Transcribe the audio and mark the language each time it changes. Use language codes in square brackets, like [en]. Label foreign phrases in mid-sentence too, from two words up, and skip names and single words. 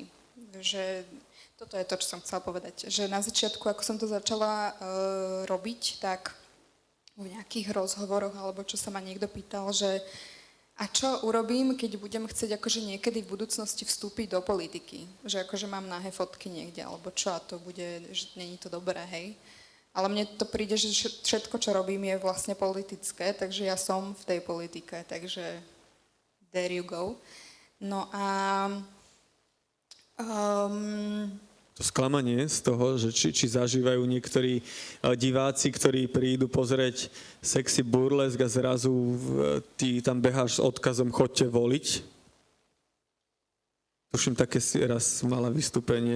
[sk] Že toto je to, čo som chcela povedať. Že na začiatku, ako som to začala robiť, tak v nejakých rozhovoroch, alebo čo sa ma niekto pýtal, že a čo urobím, keď budem chcieť akože niekedy v budúcnosti vstúpiť do politiky? Že akože mám nahé fotky niekde, alebo čo a to bude, že není to dobré, hej? Ale mne to príde, že všetko, čo robím, je vlastne politické, takže ja som v tej politike, takže [en] there you go. [sk] No a to sklamanie z toho, že či zažívajú niektorí diváci, ktorí prídu pozrieť sexy burlesk a zrazu ty tam beháš s odkazom chodte voliť. Tuším, také si raz mala vystúpenie.